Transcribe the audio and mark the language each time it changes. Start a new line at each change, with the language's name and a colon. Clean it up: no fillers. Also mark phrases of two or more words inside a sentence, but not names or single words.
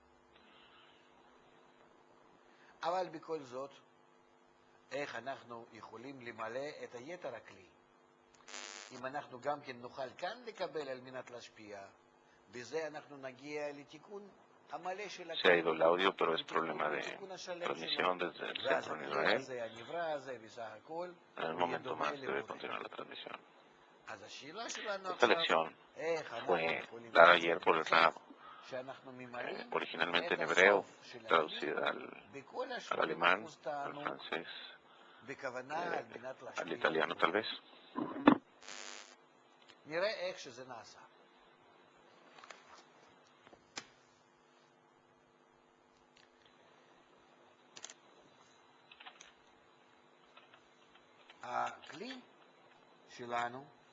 Hebrew: אבל בכל זאת, איך אנחנו יכולים למלא את היתר הכלי? אם אנחנו גם כן נוכל כאן לקבל על מנת להשפיע, בזה אנחנו נגיע לתיקון המלא של הכלי.
Spanish: Se ha ido el audio, pero es problema de transmisión desde el centro en Israel. En el momento más debe continuar la transmisión. Esta lección fue dada ayer por el Rab, originalmente en hebreo, traducida al alemán, al francés, al italiano tal vez.
Hebrew: נראה איך שזה נעשה. הכלי שלנו